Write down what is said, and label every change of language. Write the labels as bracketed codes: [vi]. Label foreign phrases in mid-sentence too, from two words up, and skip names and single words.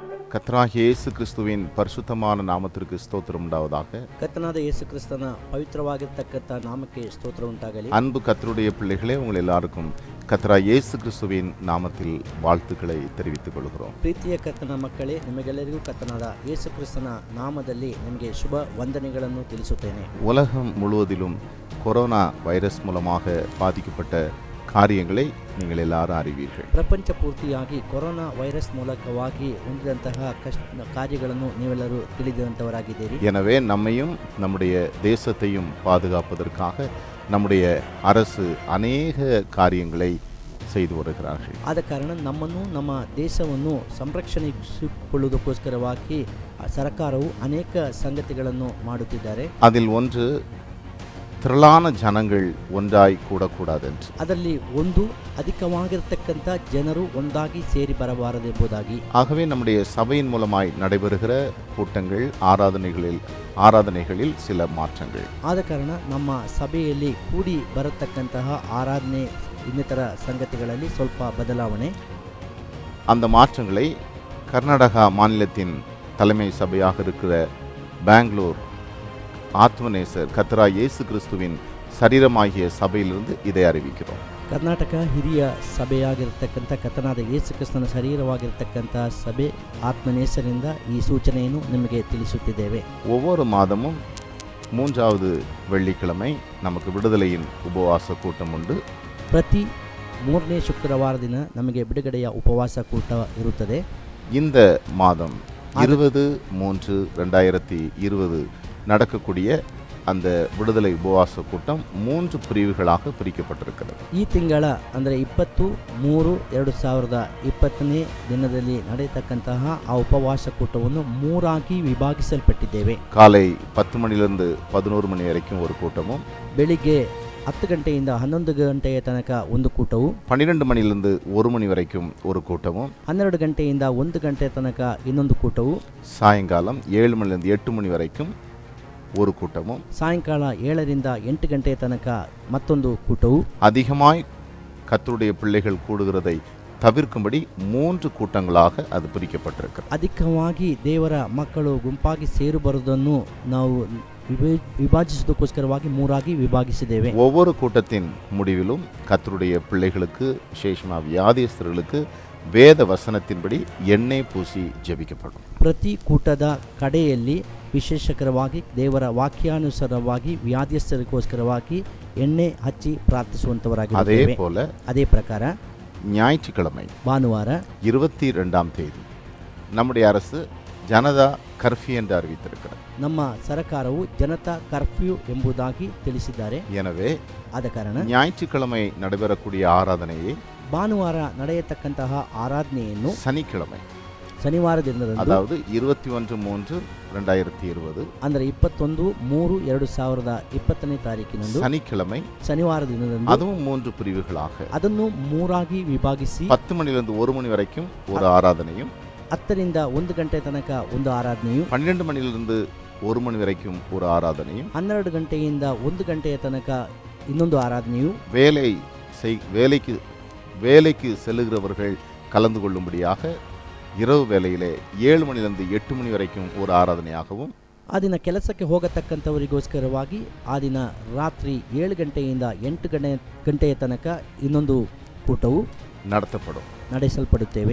[ta] கர்த்தராகிய இயேசு கிறிஸ்துவின் பரிசுத்தமான நாமத்திற்கு ஸ்தோத்திரம் உண்டாவதாக. [kn] ಕರ್ತನಾದ ಯೇಸು ಕ್ರಿಸ್ತನ ಪವಿತ್ರವಾಗಿರತಕ್ಕಂತ ನಾಮಕ್ಕೆ ಸ್ತೋತ್ರ ಉಂಟಾಗಲಿ. [ta] அன்பு கர்த்தருடைய பிள்ளைகளே, உங்கள் எல்லாருக்கும் கர்த்தராகிய இயேசு கிறிஸ்துவின் நாமத்தில் வாழ்த்துக்களை தெரிவித்துக் கொள்கிறோம். [kn] ಪ್ರೀತಿಯ ಕರ್ತನ ಮಕ್ಕಳೇ, ನಿಮಗೆಲ್ಲರಿಗೂ ಕರ್ತನಾದ ಯೇಸು ಕ್ರಿಸ್ತನ ನಾಮದಲ್ಲಿ ನಿಮಗೆ ಶುಭ ವಂದನೆಗಳನ್ನು ತಿಳಿಸುತ್ತೇನೆ. [ta] உலகம் முழுவதிலும் கொரோனா வைரஸ் மூலமாக பாதிக்கப்பட்ட காரியங்களை நீங்கள் எல்லாரும் அறிவீர்கள். [kn] ಪ್ರಪಂಚ ಪೂರ್ತಿಯಾಗಿ ಕೊರೋನಾ ವೈರಸ್ ಮೂಲಕವಾಗಿ ಹೊಂದಿದಂತಹ ಕಾರ್ಯಗಳನ್ನು ನೀವೆಲ್ಲರೂ ತಿಳಿದಂತವರಾಗಿದ್ದೀರಿ. [ta] எனவே நம்மையும் நம்முடைய தேசத்தையும் பாதுகாப்பதற்காக நம்முடைய அரசு அநேக காரியங்களை செய்து வருகிறார்கள். [kn] ಆದ ಕಾರಣ ನಮ್ಮನ್ನು ನಮ್ಮ ದೇಶವನ್ನು ಸಂರಕ್ಷಿಸಿಕೊಳ್ಳುವುದಕ್ಕೋಸ್ಕರವಾಗಿ ಸರ್ಕಾರವು ಅನೇಕ ಸಂಗತಿಗಳನ್ನು ಮಾಡುತ್ತಿದ್ದಾರೆ. [ta] அதில் ஒன்று, திரளான ஜனங்கள் ஒன்றாய் கூடக்கூடாது என்று. [kn] ಅದರಲ್ಲಿ ಒಂದು, ಅಧಿಕವಾಗಿರತಕ್ಕಂಥ ಜನರು ಒಂದಾಗಿ ಸೇರಿ ಬರಬಾರದೆಂಬುದಾಗಿ. [ta] ஆகவே நம்முடைய சபையின் மூலமாய் நடைபெறுகிற கூட்டங்கள், ஆராதனைகளில் சில மாற்றங்கள். [kn] ಆದ ಕಾರಣ ನಮ್ಮ ಸಭೆಯಲ್ಲಿ ಕೂಡಿ ಬರತಕ್ಕಂತಹ ಆರಾಧನೆ ಇನ್ನಿತರ ಸಂಗತಿಗಳಲ್ಲಿ ಸ್ವಲ್ಪ ಬದಲಾವಣೆ. [ta] அந்த மாற்றங்களை கர்நாடகா மாநிலத்தின் தலைமை சபையாக இருக்கிற பெங்களூர் ஆத்மநேசர் கர்த்தராகிய இயேசு கிறிஸ்துவின் சரீரமாகிய சபையிலிருந்து இதை அறிவிக்கிறோம். [kn] ಕರ್ನಾಟಕ ಹಿರಿಯ ಸಭೆಯಾಗಿರ್ತಕ್ಕಂಥ ಕರ್ತನಾದ ಯೇಸು ಕ್ರಿಸ್ತನ ಶರೀರವಾಗಿರ್ತಕ್ಕಂಥ ಸಭೆ ಆತ್ಮನೇಸರಿಂದ ಈ ಸೂಚನೆಯನ್ನು ನಿಮಗೆ ತಿಳಿಸುತ್ತಿದ್ದೇವೆ. [ta] ஒவ்வொரு மாதமும் 3வது வெள்ளிக்கிழமை நமக்கு விடுதலையின் உபவாச கூட்டம் உண்டு. [kn] ಪ್ರತಿ 3ನೇ ಶುಕ್ರವಾರ ದಿನ ನಮಗೆ ಬಿಡುಗಡೆಯ ಉಪವಾಸ ಕೂಟ ಇರುತ್ತದೆ. [ta] இந்த மாதம் 20/3/2020 நடக்கக்கூடிய அந்த விடுதலை உபவாச கூட்டம் 3 பிரிவுகளாக பிரிக்கப்பட்டிருக்கிறது. [kn] ಈ ತಿಂಗಳ ಅಂದರೆ 23/2/2020ನೇ ದಿನದಲ್ಲಿ ನಡೆಯತಕ್ಕಂತಹ ಆ ಉಪವಾಸ ಕೂಟವನ್ನು 3ಆಗಿ ವಿಭಾಗಿಸಲ್ಪಟ್ಟಿದ್ದೇವೆ. [ta] காலை 10 மணிலிருந்து 11 மணி வரைக்கும் ஒரு கூட்டமும், [kn] ಬೆಳಿಗ್ಗೆ 10 ಗಂಟೆಯಿಂದ 11 ಗಂಟೆಯ ತನಕ ಒಂದು ಕೂಟವು, [ta] 12 மணிலிருந்து 1 மணி வரைக்கும் ஒரு கூட்டமும், [kn] 12 ಗಂಟೆಯಿಂದ 1 ಗಂಟೆಯ ತನಕ ಇನ್ನೊಂದು ಕೂಟವು, [ta] சாயங்காலம் 7 மணிலிருந்து 8 மணி வரைக்கும் ஒரு கூட்டமும், [kn] ಸಾಯಂಕಾಲ 7ರಿಂದ 8 ಗಂಟೆಯ ತನಕ ಮತ್ತೊಂದು ಕೂಟವು. [ta] அதிகமாய் கர்த்தருடைய பிள்ளைகள் கூடுகிறதை தவிர்க்கும்படி 3 கூட்டங்களாக அது பிரிக்கப்பட்டிருக்கிறது. [kn] ಅಧಿಕವಾಗಿ ದೇವರ ಮಕ್ಕಳು ಗುಂಪಾಗಿ ಸೇರು ಬರುವುದನ್ನು ನಾವು ವಿಭಾಗಿಸುವುದಕ್ಕೋಸ್ಕರವಾಗಿ 3ಆಗಿ ವಿಭಾಗಿಸಿದ್ದೇವೆ. [ta] ஒவ்வொரு கூட்டத்தின் முடிவிலும் கர்த்தருடைய பிள்ளைகளுக்கு, விசேஷமாக வியாதியஸ்தர்களுக்கு வேத வசனத்தின்படி எண்ணெய் பூசி ஜெபிக்கப்படும். [kn] ಪ್ರತಿ ಕೂಟದ ಕಡೆಯಲ್ಲಿ ವಿಶೇಷಕರವಾಗಿ ದೇವರ ವಾಕ್ಯಾನುಸಾರವಾಗಿ ವ್ಯಾಧಿಯಸ್ಥರಿಗೋಸ್ಕರವಾಗಿ ಎಣ್ಣೆ ಹಚ್ಚಿ ಪ್ರಾರ್ಥಿಸುವಂತವರಾಗಿದ್ದೇವೆ. ಅದೇ ಪ್ರಕಾರ [ta] ஞாயிற்றுக்கிழமை [kn] ಭಾನುವಾರ [ta] 22ஆம் தேதி நம்முடைய அரசு ஜனதா கர்ஃப்யூ என்று அறிவித்திருக்கிறது. [kn] ನಮ್ಮ ಸರ್ಕಾರವು ಜನತಾ ಕರ್ಫ್ಯೂ ಎಂಬುದಾಗಿ ತಿಳಿಸಿದ್ದಾರೆ. [ta] எனவே [kn] ಆದ ಕಾರಣ [ta] ஞாயிற்றுக்கிழமை நடைபெறக்கூடிய ஆராதனையை [kn] ಭಾನುವಾರ ನಡೆಯತಕ್ಕಂತಹ ಆರಾಧನೆಯನ್ನು [ta] சனிக்கிழமை, [kn] ಶನಿವಾರ ದಿನದಂದು, [ta] அதாவது 21/3/2020 [kn] ಅಂದರೆ 21/3/2020ನೇ ತಾರೀಕಿನಂದು [ta] சனிக்கிழமை, [kn] ಶನಿವಾರ ದಿನದಂದು [ta] அதுவும் 3 பிரிவுகளாக, [kn] ಅದನ್ನು 3ಆಗಿ ವಿಭಾಗಿಸಿ [ta] 10 மணிலிருந்து 1 மணி வரைக்கும் ஒரு ஆராதனையும், [kn] 10ರಿಂದ 1 ಗಂಟೆ ತನಕ ಒಂದು ಆರಾಧನೆಯು, [ta] 12 மணிலிருந்து 1 மணி வரைக்கும் ஒரு ஆராதனையும், [kn] 12 ಗಂಟೆಯಿಂದ 1 ಗಂಟೆಯ ತನಕ ಇನ್ನೊಂದು ಆರಾಧನೆಯು, [ta] வேலைக்கு செல்லுகிறவர்கள் கலந்து கொள்ளும்படியாக இரவு வேளையிலே 7 மணிலிருந்து 8 மணி வரைக்கும் ஒரு ஆராதனையாகவும், [kn] ಆ ದಿನ ಕೆಲಸಕ್ಕೆ ಹೋಗತಕ್ಕಂಥವರಿಗೋಸ್ಕರವಾಗಿ ಆ ದಿನ ರಾತ್ರಿ 7 ಗಂಟೆಯಿಂದ 8 ಗಂಟೆಯ ತನಕ ಇನ್ನೊಂದು ಕೂಟವು ನಡೆಸಲ್ಪಡುತ್ತೇವೆ.